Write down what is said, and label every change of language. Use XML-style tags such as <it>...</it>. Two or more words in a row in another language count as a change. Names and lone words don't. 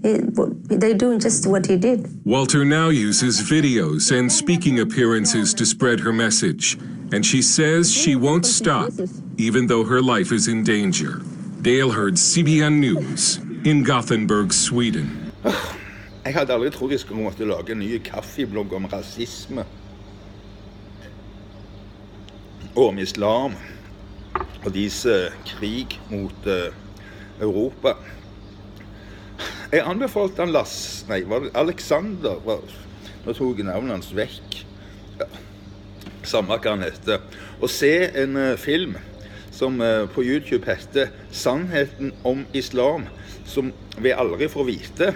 <en>They're doing just what he did. Walter now uses videos and speaking appearances to spread her message, and she says she won't stop, even though her life is in danger. Dale heard CBN News in Gothenburg, Sweden.</en> <no>Jeg hadde aldri trodd jeg skulle måtte lage en ny kaffeblogg om rasisme. Og om islam. Og deres krig mot Europa. Jeg anbefalte han Alexander, nå tok jeg navnet hans vekk, ja, samme hva han heter, å se en film som på YouTube heter Sannheten om islam, som vi aldri får vite.</no>